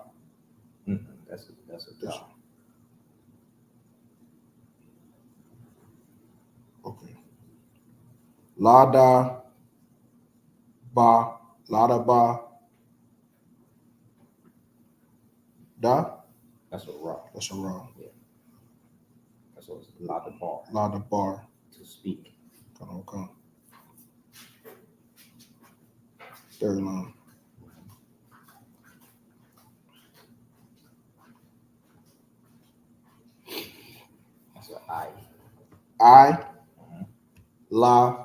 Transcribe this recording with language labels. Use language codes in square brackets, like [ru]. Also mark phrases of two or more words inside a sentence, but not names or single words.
[en] That's a da. Okay. Lada, Ba, Lada, Ba. Da. That's a ra. That's a Ra. Yeah. That's what's la the bar. Lada, Bar. To speak. Come on. Third line. That's an I, La.